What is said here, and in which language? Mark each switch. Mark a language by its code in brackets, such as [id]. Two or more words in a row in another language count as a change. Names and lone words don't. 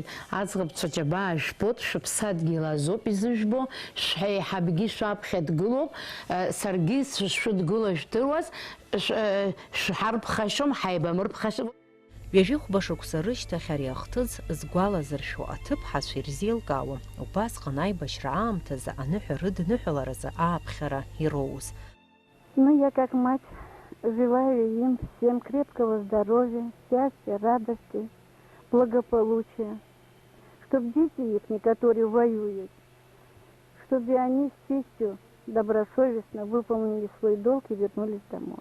[ab] Аӡӷабцәа џьабаа жәбоит, шәыԥсадгьыл азоуп изыжәбо, шәҳаиҳабгьы шәаԥхьа дгылоуп, саргьы шәыдгыло жәдыруаз, шәҳарԥхашьом, ҳаибамырԥхашьом. Ҩажәихәба шықәса рышьҭахь ари ахҭыс згәалазыршәо аҭыԥҳацәа ирзеилкаауа, убасҟан аибашьра аамҭазы аныҳәа рыдныҳәаларазы ааԥхьара ироуз. [ru] Ну, я как мать желаю им всем крепкого здоровья, счастья, радости, благополучия. Чтобы дети их, которые воюют, чтобы они с честью, добросовестно выполнили свой долг и вернулись домой.